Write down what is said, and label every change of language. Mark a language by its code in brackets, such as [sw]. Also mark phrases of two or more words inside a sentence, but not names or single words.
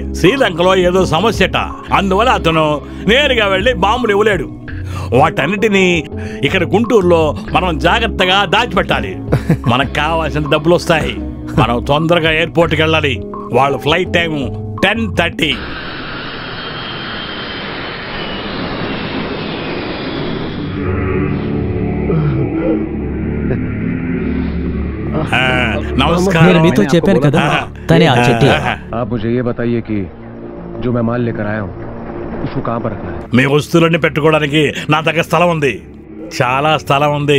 [te] శ్రీలంకలో ఏదో సమస్యట, అందువల్ల అతను నేరుగా వెళ్ళి బాంబులు ఇవ్వలేడు. వాటన్నిటినీ ఇక్కడ గుంటూరులో మనం జాగ్రత్తగా దాచిపెట్టాలి. మనకు కావాల్సిన డబ్బులు వస్తాయి. మనం తొందరగా ఎయిర్పోర్ట్కి వెళ్ళాలి. వాళ్ళ ఫ్లైట్ టైం 10:30. [hi] नमस्कार। [te] तो చెప్పాను కదా తనే ఆ చెట్టి। [hi] आप मुझे ये बताइए कि जो मैं माल लेकर आया हूँ उसको कहाँ पर रखना है? [te] మీ వస్తువులన్నీ పెట్టుకోవడానికి నా దగ్గర స్థలం ఉంది, చాలా స్థలం ఉంది.